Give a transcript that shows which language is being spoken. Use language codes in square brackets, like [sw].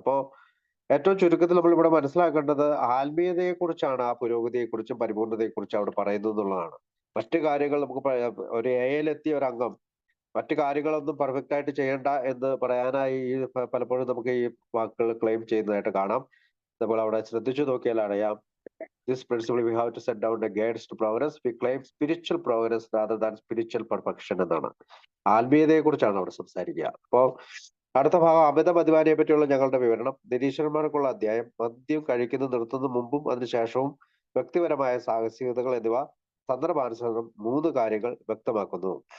[ml] അപ്പോ ഏറ്റവും ചുരുക്കത്തിൽ നമ്മൾ ഇവിടെ മനസ്സിലാക്കേണ്ടത് ആത്മീയതയെ കുറിച്ചാണ്, ആ പുരോഗതിയെക്കുറിച്ചും പരിപൂർണതയെക്കുറിച്ചും അവിടെ പറയുന്നത് എന്നുള്ളതാണ്. മറ്റു കാര്യങ്ങൾ നമുക്ക് ഒരു എത്തിയ ഒരു അംഗം മറ്റു കാര്യങ്ങളൊന്നും പെർഫെക്റ്റ് ആയിട്ട് ചെയ്യേണ്ട എന്ന് പറയാനായി പലപ്പോഴും നമുക്ക് ഈ വാക്കുകൾ ക്ലെയിം ചെയ്യുന്നതായിട്ട് കാണാം. നമ്മൾ അവിടെ ശ്രദ്ധിച്ചു നോക്കിയാൽ അറിയാം [en] This principle we have to set down the guides to progress. We claim spiritual progress rather than spiritual perfection [ml] എന്നാണ്. ആത്മീയതയെ കുറിച്ചാണ് അവിടെ സംസാരിക്കുക. അപ്പോ അടുത്ത ഭാഗം അമിത മദ്യപാനിയെ പറ്റിയുള്ള ഞങ്ങളുടെ വിവരണം. നിരീശ്വരന്മാർക്കുള്ള അധ്യായം മദ്യം കഴിക്കുന്നത് നിർത്തുന്ന മുമ്പും അതിനുശേഷവും വ്യക്തിപരമായ സാഹസികതകൾ എന്നിവ സന്ദർഭാനുസരണം 3 കാര്യങ്ങൾ വ്യക്തമാക്കുന്നു.